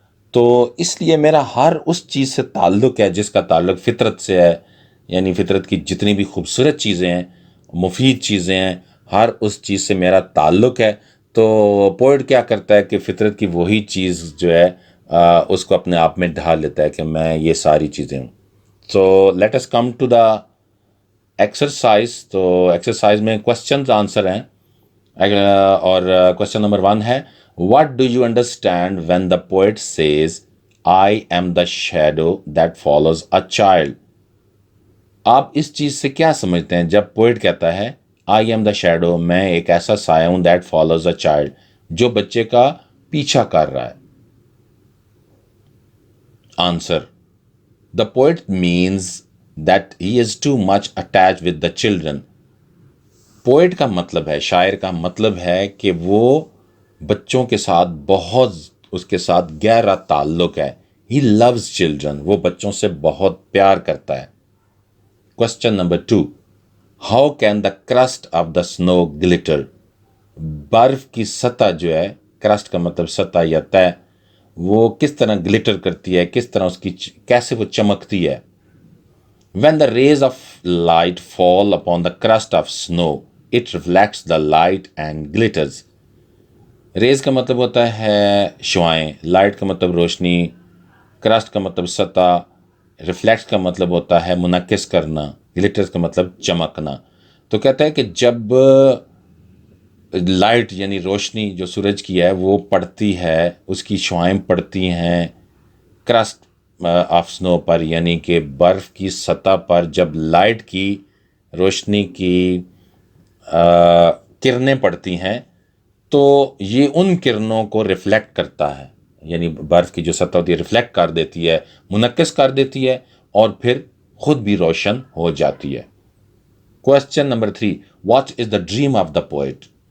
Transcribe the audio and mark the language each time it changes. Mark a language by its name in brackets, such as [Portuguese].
[Urdu] تو اس لیے میرا ہر اس چیز سے تعلق ہے جس کا تعلق فطرت سے ہے. یعنی فطرت کی جتنی بھی خوبصورت چیزیں ہیں، مفید چیزیں ہیں، ہر اس چیز سے میرا تعلق ہے. تو پوئٹ کیا کرتا ہے کہ فطرت کی وہی چیز جو ہے اس کو اپنے آپ میں ڈھال لیتا ہے کہ میں یہ ساری چیزیں ہوں. [English] تو let us come to the exercise. [Urdu] تو ایکسرسائز میں کوشچنز آنسر ہیں، اور [English] Question number 1 ہے، what do you understand when the poet says I am the shadow that follows a child. [Urdu] آپ اس چیز سے کیا سمجھتے ہیں جب پوئٹ کہتا ہے [English] I am the shadow, [Urdu] میں ایک ایسا سایہ ہوں، [English] that follows a child, [Urdu] جو بچے کا پیچھا کر رہا ہے. [English] Answer, the poet means that he is too much attach with the children. [Urdu] Poet کا مطلب ہے، شاعر کا مطلب ہے کہ وہ بچوں کے ساتھ بہت، اس کے ساتھ گہرا تعلق ہے. [English] he loves children, [Urdu] وہ بچوں سے بہت پیار کرتا ہے. [English] Question number 2، how can the crust of the snow glitter. [Urdu] برف کی سطح جو ہے، کرسٹ کا مطلب سطح یا تہ، وہ کس طرح گلٹر کرتی ہے، کس طرح اس کی کیسے وہ چمکتی ہے. [English] When the rays of light fall upon the crust of snow, it reflects the light and glitters. [Urdu] Raise کا مطلب ہوتا ہے شعائیں، لائٹ کا مطلب روشنی، کرسٹ کا مطلب سطح، ریفلیکس کا مطلب ہوتا ہے منعکس کرنا، گلیٹرز کا مطلب چمکنا. تو کہتا ہے کہ جب لائٹ یعنی روشنی جو سورج کی ہے وہ پڑتی ہے، اس کی شعائیں پڑتی ہیں کرسٹ آف سنو پر، یعنی کہ برف کی سطح پر جب لائٹ کی روشنی کی کرنیں پڑتی ہیں تو یہ ان کرنوں کو ریفلیکٹ کرتا ہے. یعنی برف کی جو سطح ہوتی ہے ریفلیکٹ کر دیتی ہے، منعکس کر دیتی ہے، اور پھر خود بھی روشن ہو جاتی ہے. [English] Question number 3، what is the dream of the poet.